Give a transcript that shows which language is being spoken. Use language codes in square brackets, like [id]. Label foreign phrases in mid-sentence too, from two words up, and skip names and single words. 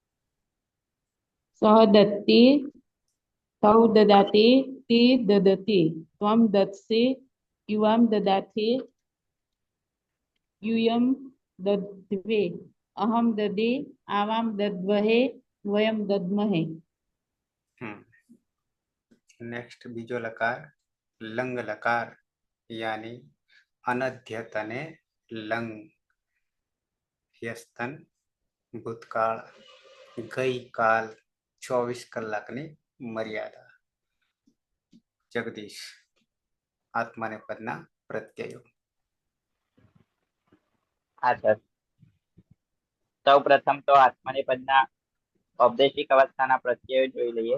[sa] सह दत्ते तौ ददाते ते ददते त्वं दत्से युवां ददाथे यूयं दद्वे अहं ददे आवां दद्वहे वयं दद्महे. [gu] નેક્સ્ટ બીજો લકાર લંગ લકાર યાની અનધ્યત ને લંગ. યસ્તન ભૂતકાળ ગઈકાલ 24 કલાકની મર્યાદા. જગદીશ. આત્માને પદના પ્રત્યયો. હા સર, સૌ પ્રથમ તો આત્મનેપદના ઔપદેશિક અવસ્થાના પ્રત્યયો જોઈ લઈએ.